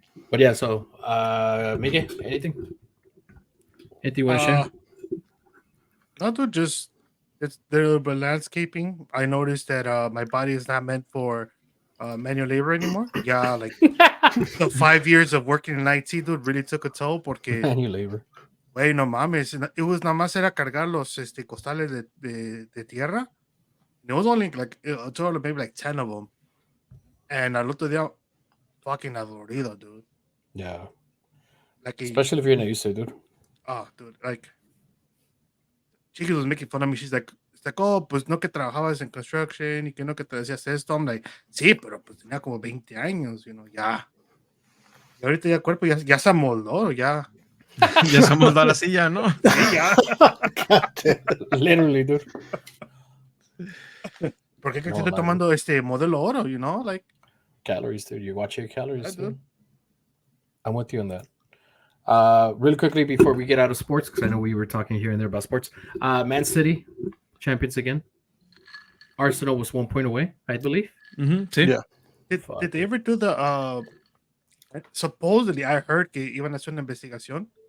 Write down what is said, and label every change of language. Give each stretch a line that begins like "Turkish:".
English: But yeah, so Miguel, anything you want to share? not to just it's the landscaping. I noticed that my body is not meant for manual labor anymore. Yeah, like the 5 years of working in IT, dude, really took a toll.
Spanish: Porque,
English: Manual labor.
Spanish: güey, no mames,
English: it was
Spanish: nada más era cargar los costales de tierra.
English: It was only like a total of maybe like 10 of them, and
Spanish: al otro día,
English: fucking
Spanish: adolorido,
English: dude. Yeah. Like Especially if you're not used to it, dude. Oh, dude, like Chiquis was making fun of me. She's like, oh,
Spanish: pues no que trabajabas en construction y que no que te decías esto.
English: I'm like,
Spanish: sí, pero pues tenía como 20 años, ya. Y ahorita ya el cuerpo ya se amoldó, ya. Ya se amoldó la silla, ¿no? Sí, ya.
English: Literally, dude.
Spanish: ¿Por qué estoy tomando modelo oro, like?
English: Calories, dude. You watch your calories, I do. dude. I'm with you on that. Really quickly before we get out of sports, because I know we were talking here and there about sports. Man City, champions again. Arsenal was 1 point away, I believe.
Spanish: Mm-hmm. Sí.
English: Yeah. Did they ever do the supposedly I heard
Spanish: que iban a hacer una investigación